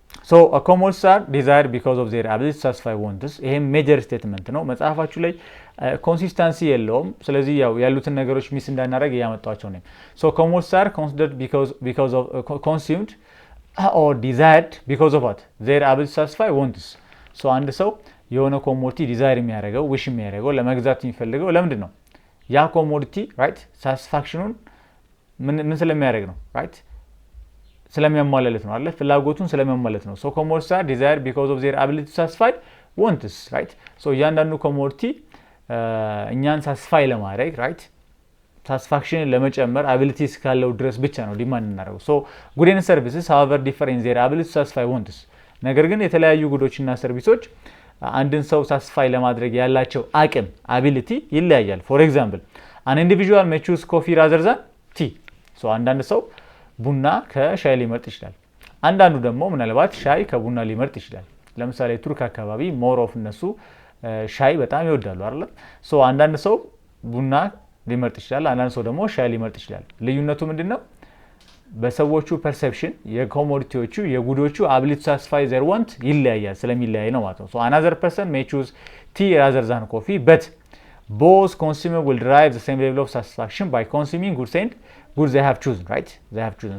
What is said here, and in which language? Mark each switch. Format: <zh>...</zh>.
<en>so commodities are desired because of their ability to satisfy wants.</en> <am>ይሄም ሜጀር ስቴትመንት ነው። መጽሐፋችሁ ላይ ኮንሲስተንሲ የለውም። ስለዚህ ያው ያሉትን ነገሮች ሚስ እንዳናደርግ ያመጣቸው ነው።</am> <en>so commodities are considered because of consumed or desired because of what? their ability to satisfy wants.</en> <am>so አንድ ሰው የሆነ ኮሞዲቲ ዲዛይር የሚያደርገው ዊሽ የሚያደርገው ለመግዛት የሚፈልገው ለምንድን ነው? ያ ኮሞዲቲ ራይት ሳቲስፋክሽኑን ምን ስለሚያደርግ ነው? ራይት ስለሚያሟላለት ነው አይደል? ፍላጎቱን ስለሚያሟላለት ነው።</am> <en>so commodities are desired because of their ability to satisfy wants, right?</en> <am>so እያንዳንዱ ኮሞዲቲ እኛን ሳቲስፋይ ለማድረግ ራይት ሳቲስፋክሽንን ለመጨመር አቢሊቲ እስካለው ድረስ ብቻ ነው ዲማንድ እናደርገው።</am> <en>so goods and services however differ in their ability to satisfy wants.</en> <am>ነገር ግን የተለያዩ ጉዶችና ሰርቪሶች አንድን ሰው ሳቲስፋይ ለማድረግ ያላቸው አቅም አቢሊቲ ይለያያል።</am> <en>for example an individual may choose coffee rather than tea.</en> <am>so አንዳንድ ሰው ቡና ከሻይ ሊመርጥ ይችላል። አንዳንዱ ደግሞ ምናልባት ሻይ ከቡና ሊመርጥ ይችላል። ለምሳሌ ቱርክ አካባቢ ሞር ኦፍ እነሱ ሻይ በጣም ይወዳሉ አይደል? ሶ አንዳንድ ሰው ቡና ሊመርጥ ይችላል፣ አንዳንድ ሰው ደግሞ ሻይ ሊመርጥ ይችላል። ልዩነቱ ምንድነው? በሰዎቹ ፐርሰፕሽን የኮሞዲቲዎቹ የጉዶቹ</am> <en>ability to satisfy their want</en> <am>ይለያያል፣ ስለሚለያይ ነው ማለት ነው።</am> <en>so another person may choose tea rather than coffee but both consumers will derive the same level of satisfaction by consuming goods they have chosen, right? They have chosen.</en>